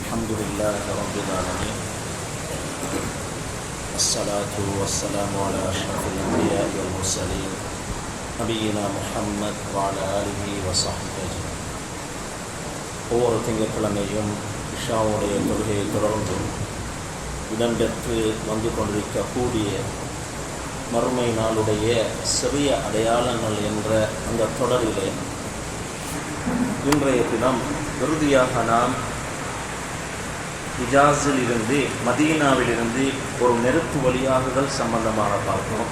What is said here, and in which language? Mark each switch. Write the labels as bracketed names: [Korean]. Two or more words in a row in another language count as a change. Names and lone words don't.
[Arabic] الحمد لله رب العالمين والصلاة والسلام على أشرف الأنبياء والمرسلين نبينا محمد وعلى آله وصحبه أجمعين. [Tamil] ஒவ்வொரு திங்கட்கிழமையும் இஷாவுடைய தொழுகையை தொடர்ந்து இடம்பெற்று வந்து கொண்டிருக்கக்கூடிய மறுமை நாளுடைய சிறிய அடையாளங்கள் என்ற அந்த தொடரிலே இன்றைய தினம் இறுதியாக நாம் ஹிஜாஸிலிருந்து மதீனாவிலிருந்து ஒரு நெருப்பு வழியாகுதல் சம்பந்தமாக பார்க்கிறோம்.